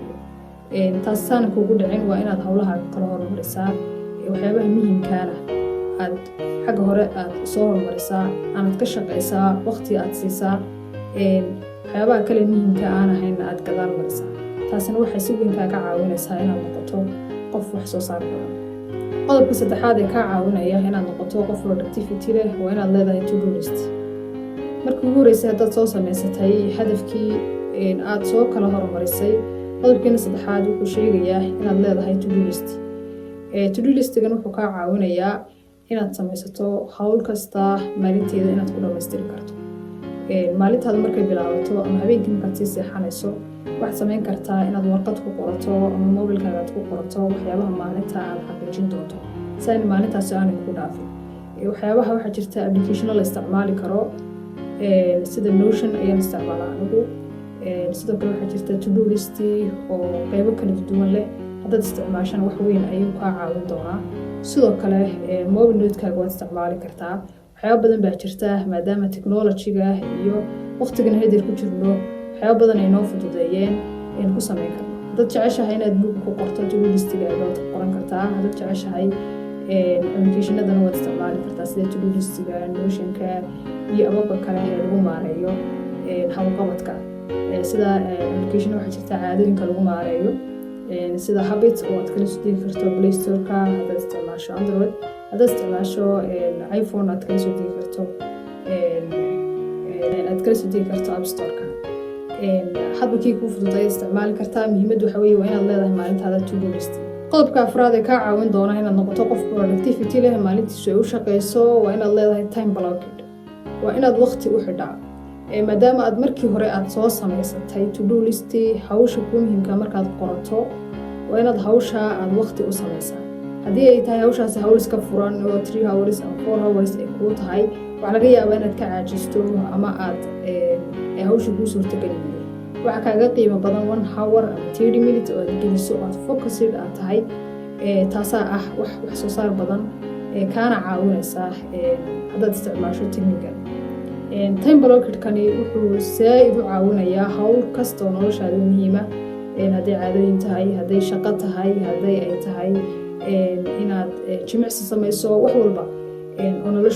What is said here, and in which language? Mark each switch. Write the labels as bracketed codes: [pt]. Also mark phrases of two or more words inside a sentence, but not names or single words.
[so] taas saana kuugu dhicin waa inaad hawlaha kala horumarisaa, waxyaabaha muhiimkaana aad xagga hore aad soo horumarisaa, aanad ka shaqaysaa, waqti aad siisaa, waxyaabaha kale muhiimka aan ahayna aad gadaal marisaa. taasina waxay si weyn kaaga caawinaysaa inaad noqoto qof wax soo saar badan. qodobka saddexaad ee kaa caawinaya inaad noqoto qof productivity leh waa inaad leedahay [en] to-do list. [so] markii ugu horeysay haddaad soo samaysatay hadafkii aad soo kala horumarisay, qodobkeena saddexaad wuxuu sheegayaa inaad leedahay [en] to-do list. to-do listigan [so] wuxuu kaa caawinayaa inaad samaysato hawl kasta maalinteeda inaad ku dhamaystiri karto. maalintaada markay bilaabato ama habeenkii markaad sii seexanayso, waxaad samayn kartaa inaad warqad ku qorato ama mobilkaaga aad ku qorato waxyaabaha maalinta aad xaqiijin doonto si aan maalintaasi aanay kugu dhaafin. waxyaabaha waxaa jirta applicationo la isticmaali karo sida Notion ayaan isticmaalaa anigu. sidoo kale waxaa jirta [en] to-do list [so] oo qaybo kala duwan leh. haddaad isticmaashana wax weyn ayuu kaa caawin doonaa. sidoo kale mobile note-kaaga waad isticmaali kartaa. waxyaabo badan baa jirta maadaama technology-ga iyo waqtigan hadir ku jirno, waxyaabo badan ay noo fududeeyeen in ku samayn karno. haddaad jeceshahay inaad book ku qorto [en] to-do list-gaaga [so] waad qoran kartaa. haddaad jeceshahay applicationadana waad isticmaali kartaa sida [en] to-do list-ga, [so] Notion-ka iyo ababka kale ee lagu maareeyo hawlqabadka. sida application waxaa jirta caadooyinka lagu maareeyo sida Habits oo aad kala soo degi karto Play Store-ka. haddaad isticmaasho Android, haddaad isticmaasho iPhone aad kala soo degi karto App Store-ka. hadba kii kuu fududay isticmaali kartaa. muhiimaddu waxa weeye waa inaad leedahay maalintaada [en] to-do list. [so] qodobka afraad ee kaa caawin doona inaad noqoto qof productivity leh maalintiisu ay u shaqeyso waa inaad leedahay [en] time blocking. [so] waa inaad waqti u xidhaa. maadaama aad markii hore aad soo samaysatay [en] to-do list, [so] hawsha kuu muhiimka markaad qorato waa inaad hawsha aad waqti u samaysaa. haddii ay tahay hawshaasi hawl iska furan oo 3 hours ama 4 hours ay kuu tahay, waxaa laga yaabaa inaad ka caajisto ama aad hawsha kuu suurtagelin. waxa kaaga qiimo badan 1 hour ama 30 minutes oo aad geliso aad focused aad tahay taasaa ah wax soo saar badan kaana caawinaysa haddaad isticmaasho [en] technical time blockedkani [so] wuxuu saaid u caawinayaa hawl kasta oo noloshaada muhiima hadday caadooyin tahay hadday shaqo tahay hadday ay tahay inaad jimicsi samayso wax walba oo nolosha